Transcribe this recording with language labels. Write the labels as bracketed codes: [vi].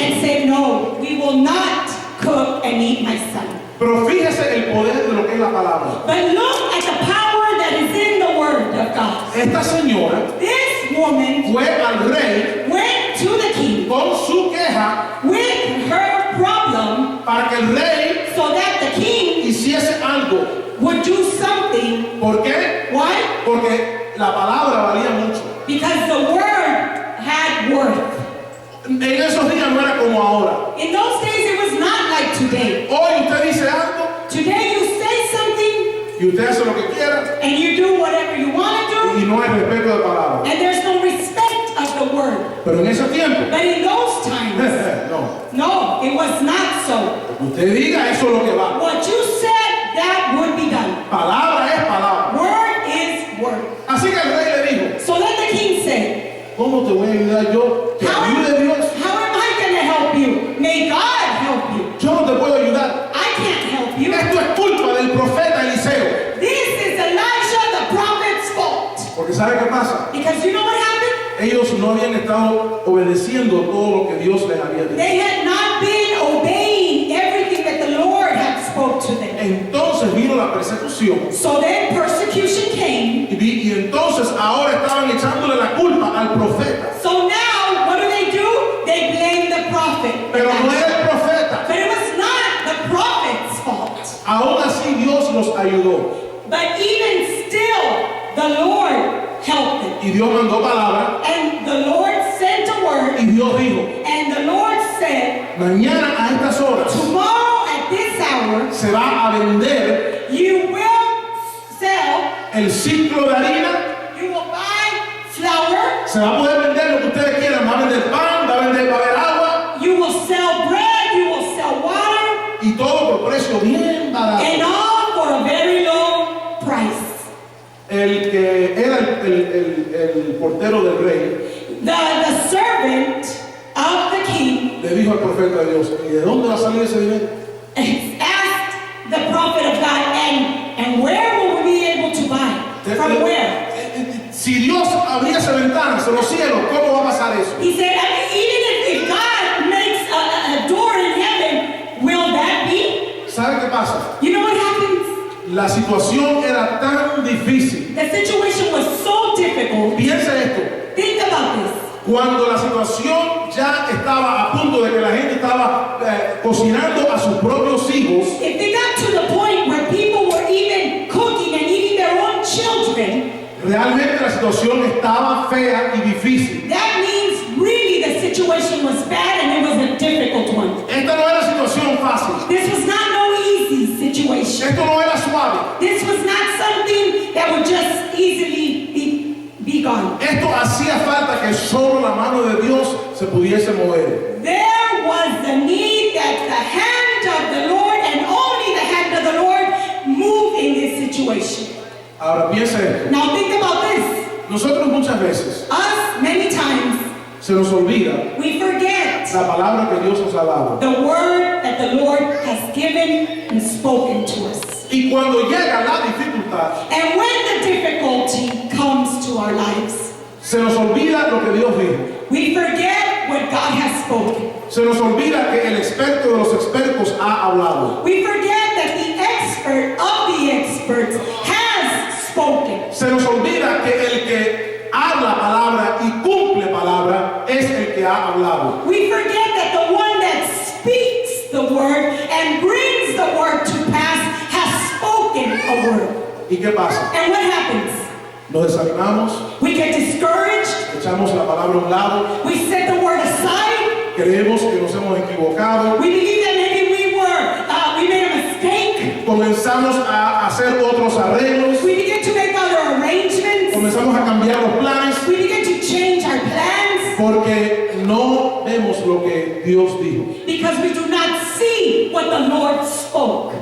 [en] and said, no, we will not cook and eat my son. [es] Pero fíjese el poder de lo que es la palabra. [en] But look at the power that is in the word of God. [es] Esta señora [en] This woman [es] fue al rey [en] went to the king [es] con su queja [en] with her problem [es] para que el rey [en] so that the king [es] hiciese algo. [en] would do something. [es] ¿Por qué? [en] Why? [es] Porque la palabra valía mucho. [en] Because the word had worth. [es] En esos días no era como ahora. [en] In those days, it was not like today. [es] Hoy usted dice algo [en] Today, you say something [es] y usted hace lo que quiera [en] and you do whatever you want to do, [es] y no hay respeto de palabra. [en] and there's no respect of the word. [es] Pero en ese tiempo, [en] But in those times, no, it was not so. [es] usted diga eso es lo que va. [en] What you said, that would be done. [es] Palabra es palabra. [en] Word is word. [es] Así que el rey le dijo, [en] So let the king say, [es] ¿cómo te voy a ayudar yo? ¿Te ayude Dios? [en] how am I going to help you? May God help you. [es] Yo no te puedo ayudar. [en] I can't help you. [es] Esto es culpa del profeta Eliseo. [en] This is Elijah the prophet's fault. [es] Porque ¿sabe qué pasa? [en] Because you know what happened? [es] Ellos no habían estado obedeciendo todo lo que Dios les había dicho. [en] They had not been obeying everything that the Lord had spoke to them. [es] Entonces vino la persecución [en] So then persecution came. [es] y entonces ahora estaban echándole la culpa al profeta. [en] So now, what do? They blame the prophet. [es] Pero no era el profeta. [en] But it was not the prophet's fault. [es] Aún así Dios los ayudó. [en] But even still, the Lord helped them. [es] Y Dios mandó palabra [en] And the Lord sent a word. [es] y Dios dijo, [en] And the Lord said, [es] mañana a estas horas [en] tomorrow at this hour, [es] se va a vender [en] you will sell, [es] el ciclo de harina, [en] you will buy flour, [es] se va a poder vender lo que ustedes quieran, va a vender pan, va a haber agua [en] you will sell bread, you will sell water, [es] y todo por precio bien barato. [en] and all for a very low price. [es] El que era el portero del rey [en] The servant of the king [es] le dijo al profeta de Dios, ¿y de dónde va a salir ese dinero? [en] asked the prophet of God, and where will we be able to buy? From where? [es] Si Dios abriese ventanas en los cielos, ¿cómo va a pasar eso? [en] He said, I mean, even if God makes a door in heaven, will that be? [es] ¿Sabe qué pasa? [en] You know what happens? [es] La situación era tan difícil. [en] The situation was so difficult. [es] Piense esto. [en] Think about this. [es] Cuando la situación ya estaba a punto de que la gente estaba cocinando a sus propios hijos, [en] If they got to the point where people were even cooking and eating their own children, [es] realmente la situación estaba fea y difícil. [en] that means really the situation was bad and it was a difficult one. [es] Esta no era situación fácil. [en] This was not no easy situation. [es] Esto no era suave. [en] This was not something that would just easily be gone. [es] Esto hacía falta que solo la mano de Dios se pudiese mover. [en] There was the need that the hand of the Lord and only the hand of the Lord move in this situation. [es] Ahora piensa esto. [en] Now think about this. [es] Nosotros muchas veces [en] Us, many times, [es] se nos olvida [en] we forget [es] la palabra que Dios nos ha dado. [en] the word that the Lord has given and spoken to us. [es] Y cuando llega la dificultad, [en] And when the difficulty comes to our lives, [es] se nos olvida lo que Dios dijo. [en] we forget what God has spoken. [es] Se nos olvida que el experto de los expertos ha hablado. [en] We forget that the expert of the experts has spoken. [es] Se nos olvida que el que habla palabra y cumple palabra es el que ha hablado. [en] We forget that the one that speaks the word and brings the word to pass has spoken a word. [es] ¿Y qué pasa? [en] And what happens? [es] Nos desanimamos, [en] We get discouraged. [es] echamos la palabra a un lado, [en] We set the word aside. [es] creemos que nos hemos equivocado, [en] We believe that maybe we made a mistake. [es] comenzamos a hacer otros arreglos, [en] We begin to make other arrangements. [es] comenzamos a cambiar los planes [en] We begin to change our plans [es] porque no vemos lo que Dios dijo. [en] because we do not see what the Lord spoke.